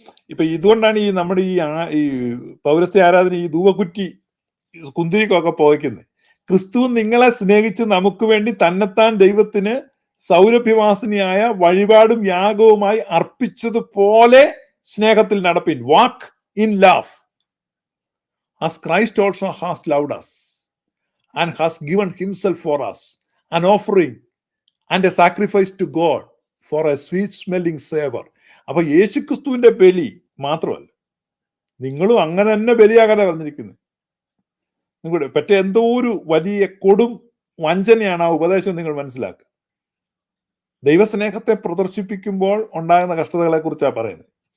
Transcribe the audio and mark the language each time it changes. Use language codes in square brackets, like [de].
[ml] ഇപ്പൊ ഇതുകൊണ്ടാണ് ഈ നമ്മുടെ ഈ പൗരസ്ത്യ ആരാധന ഈ ധൂവക്കുറ്റി കുന്തിരിക്കൊക്കെ പോയിക്കുന്നത്. ക്രിസ്തു നിങ്ങളെ സ്നേഹിച്ച് നമുക്ക് വേണ്ടി തന്നെത്താൻ ദൈവത്തിന് സൗരഭ്യവാസനയായ വഴിപാടും യാഗവുമായി അർപ്പിച്ചതുപോലെ സ്നേഹത്തിൽ നടപ്പിൻ. [en] Walk in love as Christ also has loved us and has given himself for us, an offering and a sacrifice to God for a sweet smelling savor. [ml] അപ്പൊ യേശുക്രിസ്തുവിന്റെ ബലി മാത്രമല്ല, നിങ്ങളും അങ്ങനെ തന്നെ ബലിയാകാനാണ് പറഞ്ഞിരിക്കുന്നത്. നിങ്ങളുടെ പറ്റ എന്തോ ഒരു വലിയ കൊടും വഞ്ചനയാണ് ആ ഉപദേശം. നിങ്ങൾ മനസ്സിലാക്കുക. ദൈവസ്നേഹത്തെ പ്രദർശിപ്പിക്കുമ്പോൾ ഉണ്ടാകുന്ന കഷ്ടതകളെ കുറിച്ചാണ് പറയുന്നത്.